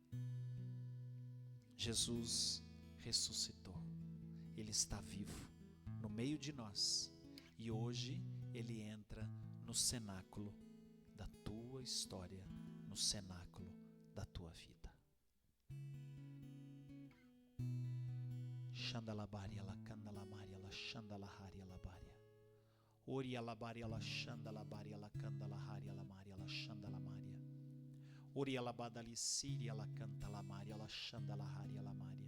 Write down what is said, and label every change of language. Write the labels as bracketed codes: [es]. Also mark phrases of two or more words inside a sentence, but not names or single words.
[pt] Jesus ressuscitou, Ele está vivo no meio de nós e hoje Ele entra no cenáculo da tua história, no cenáculo da tua vida. Xandalabaria la candalamaria la xandalaharia la baria. Oria la baria la xandalabaria la candalaharia la maria la xandalamaria. Oria la badali siria la cantalamaria la xandalaharia la maria.